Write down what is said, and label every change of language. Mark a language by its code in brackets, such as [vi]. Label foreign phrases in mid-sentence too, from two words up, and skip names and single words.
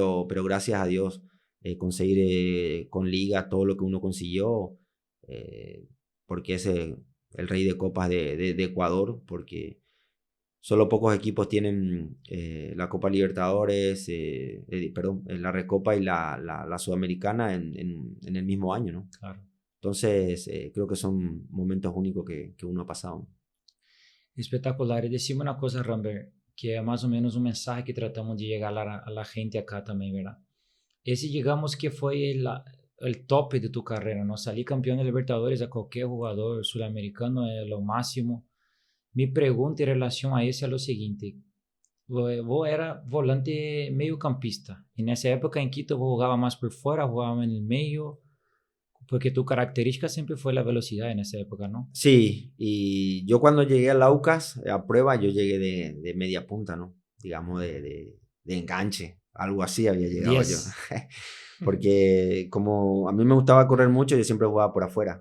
[es] Pero gracias a Dios conseguir con Liga todo lo que uno consiguió, porque es el rey de copas de Ecuador, porque solo pocos equipos tienen la Copa Libertadores, perdón, la Recopa y la Sudamericana en el mismo año, ¿no? Claro. Entonces, creo que son momentos únicos que uno ha pasado. [pt] Espetacular. E decime uma coisa, Rambert, que é mais ou menos um mensagem que tratamos de chegar [es] a la gente acá [pt] também, ¿verdad? Esse, digamos que foi [es] el tope de tu [pt] carreira, ¿no? Salir campeão de Libertadores a qualquer jogador sul-americano é o máximo. Mi pergunta em relação a esse é o seguinte: vos era volante meio-campista, e nessa época em Quito vos jogava mais por fora, jogava no meio, [es] porque tu característica siempre fue la velocidad en esa época, ¿no? Sí, y yo cuando llegué al Aucas a prueba, yo llegué de media punta, ¿no? Digamos de enganche, algo así había llegado yo. Porque como a mí me gustaba correr mucho, yo siempre jugaba por afuera.